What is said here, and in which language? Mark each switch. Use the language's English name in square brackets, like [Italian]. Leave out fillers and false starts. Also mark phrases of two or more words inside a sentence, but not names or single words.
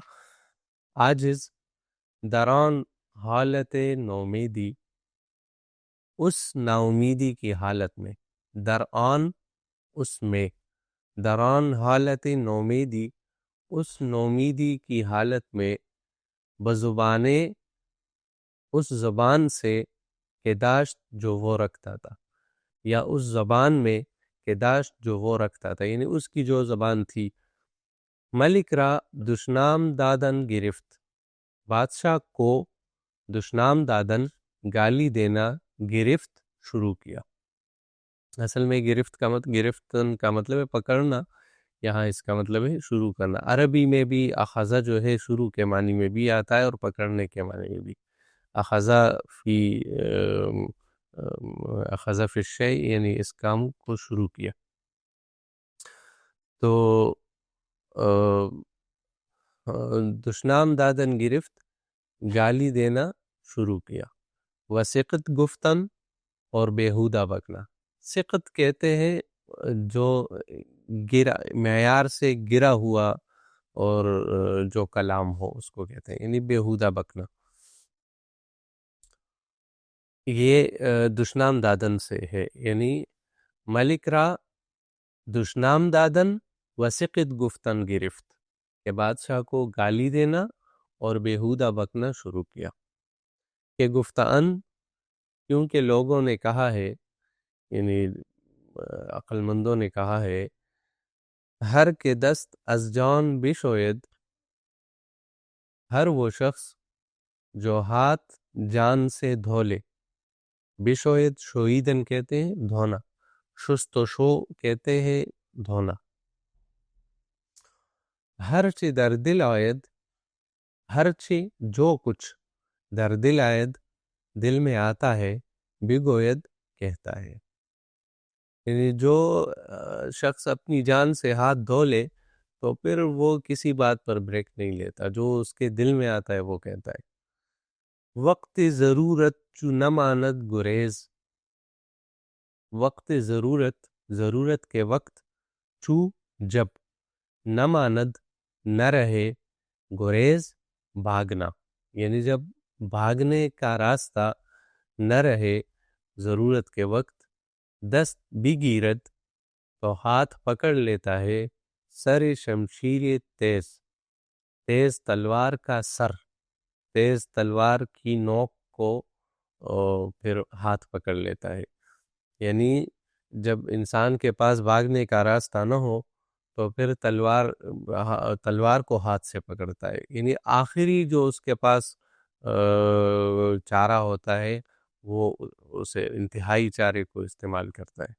[Persian] بیچارہ عاجز دران حالت نومیدی، [Urdu] اس ناامیدی کی حالت میں، درآن اس میں، [Persian] دران حالت نومیدی [Urdu] اس نومیدی کی حالت میں، بزبانے اس زبان سے [Persian] کہ داشت [Urdu] جو وہ رکھتا تھا، یا اس زبان میں [Persian] کہ داشت [Urdu] جو وہ رکھتا تھا، یعنی اس کی جو زبان تھی. [Persian] ملک را دشنام دادن گرفت، [Urdu] بادشاہ کو [Persian] دشنام دادن [Urdu] گالی دینا گرفت شروع کیا. اصل میں گرفتن کا مطلب ہے پکڑنا، یہاں اس کا مطلب ہے شروع کرنا. عربی میں بھی اخذہ جو ہے شروع کے معنی میں بھی آتا ہے اور پکڑنے کے معنی میں بھی. [Arabic] اخذہ فی اخذہ فی الشیء [Urdu] یعنی اس کام کو شروع کیا. تو [Persian] دشنام دادن گرفت [Urdu] گالی دینا شروع کیا. [Persian] وسقط گفتن [Urdu] اور بیہودہ بکنا. سقط کہتے ہیں جو گرا، معیار سے گرا ہوا اور جو کلام ہو اس کو کہتے ہیں، یعنی بیہودہ بکنا. یہ [Persian] دشنام دادن [Urdu] سے ہے، یعنی [Persian] ملک را دشنام دادن وسقط گفتن گرفت، [Urdu] کہ بادشاہ کو گالی دینا اور بیہودہ بکنا شروع کیا. [Persian] کہ گفتان [Urdu] کیونکہ لوگوں نے کہا ہے، یعنی عقل مندوں نے کہا ہے، [Persian] ہر کے دست از جان بشوید، [Urdu] ہر وہ شخص جو ہاتھ جان سے دھو لے. [Persian] بشوید شویدن [Urdu] کہتے ہیں دھونا، شست و شو کہتے ہیں دھونا. [Persian] ہر چی در دل آید، ہر چی [Urdu] جو کچھ [Persian] در دل آید [Urdu] دل میں آتا ہے، [Persian] بگوید [Urdu] کہتا ہے. یعنی جو شخص اپنی جان سے ہاتھ دھو لے تو پھر وہ کسی بات پر بریک نہیں لیتا، جو اس کے دل میں آتا ہے وہ کہتا ہے. [Persian] وقت ضرورت چو نہ ماند گریز، وقت ضرورت، [Urdu] ضرورت کے وقت، [Persian] چو جب، نہ ماند [Urdu] نہ رہے، گریز بھاگنا، یعنی جب بھاگنے کا راستہ نہ رہے ضرورت کے وقت، [Persian] دست بگیرد [Urdu] تو ہاتھ پکڑ لیتا ہے، [Persian] سر شمشیر تیز، [Urdu] تیز تلوار کا سر، تیز تلوار کی نوک کو پھر ہاتھ پکڑ لیتا ہے. یعنی جب انسان کے پاس بھاگنے کا راستہ نہ ہو تو پھر تلوار کو ہاتھ سے پکڑتا ہے، یعنی آخری جو اس کے پاس چارہ ہوتا ہے وہ اسے انتہائی چارے کو استعمال کرتا ہے.